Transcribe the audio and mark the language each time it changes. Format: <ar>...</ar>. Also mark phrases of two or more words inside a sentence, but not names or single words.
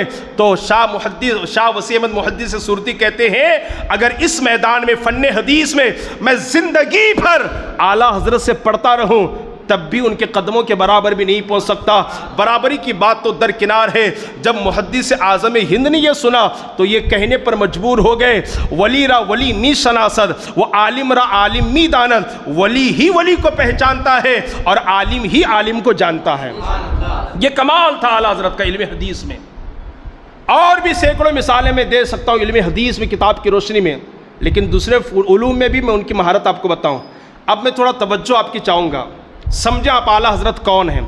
<ur>تو شاہ وسیع احمد محدث سورتی کہتے ہیں اگر اس میدان میں فن حدیث میں میں زندگی بھر اعلیٰ حضرت سے پڑھتا رہوں تب بھی ان کے قدموں کے برابر بھی نہیں پہنچ سکتا۔ برابری کی بات تو درکنار ہے، جب محدث اعظم ہند نے یہ سنا تو یہ کہنے پر مجبور ہو گئے</ur> <fa>ولی را ولی نی شناسد وہ عالم را عالم می داند،</fa> <ur>ولی ہی ولی کو پہچانتا ہے اور عالم ہی عالم کو جانتا ہے۔ یہ کمال تھا اعلیٰ حضرت کا علم حدیث میں۔ اور بھی سینکڑوں مثالیں میں دے سکتا ہوں علم حدیث میں کتاب کی روشنی میں، لیکن دوسرے علوم میں بھی میں ان کی مہارت آپ کو بتاؤں۔ اب میں تھوڑا توجہ آپ کی چاہوں گا، سمجھیں آپ اعلیٰ حضرت کون ہیں۔</ur>